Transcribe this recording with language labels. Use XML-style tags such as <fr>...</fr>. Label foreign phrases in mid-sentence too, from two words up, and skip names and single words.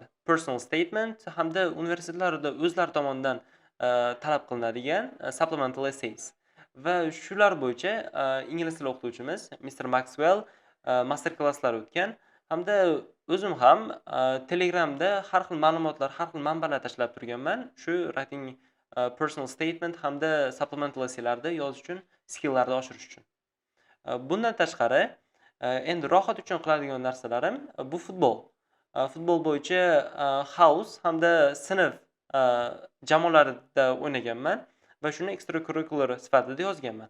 <en>Personal statement</en> <uz>hamda universitetlarda o'zlari tomonidan talab qilinadigan</uz> <en>supplemental essays.</en> <uz>Va shular bo'yicha ingliz tili o'qituvchimiz Mr. Maxwell master klasslar o'tgan hamda o'zim ham Telegramda har xil ma'lumotlar, har xil manbalar tashlab turganman. Shu</uz> <en>writing personal statement</en> <uz>hamda</uz> <en>supplemental essaylarni</en> <uz>yozish uchun, skilllarni oshirish uchun. Bundan tashqari, endi rohat uchun qiladigan narsalarim bu futbol. Futbol bo'yicha house hamda sinf jamoalarida o'ynaganman va shuni extracurricular sifatida yozganman.</uz>